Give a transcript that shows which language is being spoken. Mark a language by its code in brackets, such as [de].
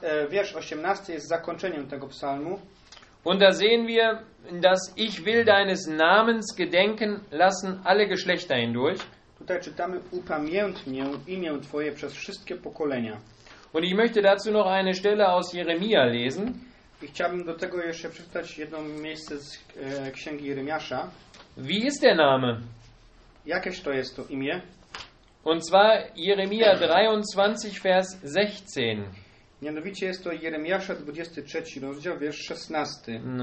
[pl] Wiersz 18 jest zakończeniem tego psalmu. [de] Und da sehen wir, dass ich will deines Namens gedenken lassen alle Geschlechter hindurch. [pl] Tutaj czytamy, upamiętnię imię Twoje przez wszystkie pokolenia. [de] Und ich möchte dazu noch eine Stelle aus Jeremia lesen. [pl] I chciałbym do tego jeszcze przeczytać jedno miejsce z Księgi Jeremiasza. [de] Wie ist der Name? [pl] Jakież to jest to imię? [de] Und zwar Jeremia 23, Vers 16. [pl] Mianowicie jest to Jeremiasza 23, rozdział, wiersz 16.